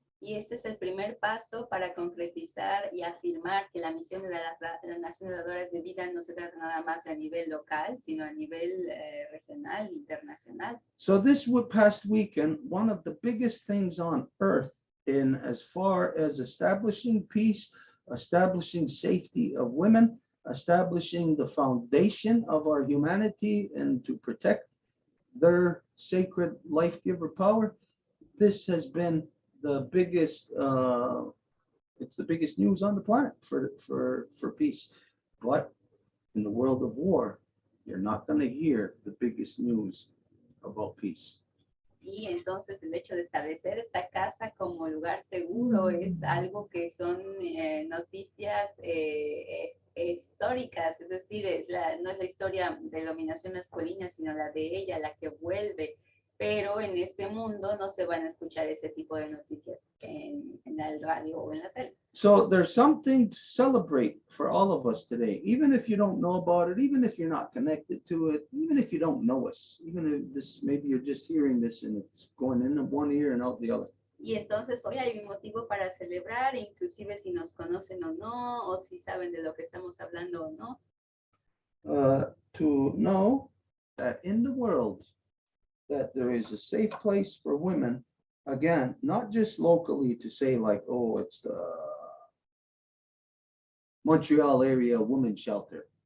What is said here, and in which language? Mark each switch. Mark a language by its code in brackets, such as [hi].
[es] Y este es el primer paso para concretizar y afirmar que la misión de la Nación de Dadoras de Vida no se trata nada más a nivel local, sino a nivel regional, internacional. [en] So this past weekend, one of the biggest things on earth in as far as establishing peace, establishing safety of women, establishing the foundation of our humanity and to protect their sacred life giver power, this has been the biggest, it's the biggest news on the planet for peace. But in the world of war, you're not going to hear the biggest news about peace. [es] Y entonces el hecho de establecer esta casa como lugar seguro es algo que son noticias históricas, es decir, no es la historia de dominación masculina, sino la de ella, la que vuelve. Pero en este mundo no se van a escuchar ese tipo de noticias en el radio o en la tele. [en] So there's something to celebrate for all of us today, even if you don't know about it, even if you're not connected to it, even if you don't know us, even if this, maybe you're just hearing this and it's going in one ear and out the other. [es] Y entonces hoy hay un motivo para celebrar, inclusive si nos conocen o no, o si saben de lo que estamos hablando o no. [en] To know that in the world, that there is a safe place for women, again, not just locally to say like, oh, it's the Montreal area women's shelter.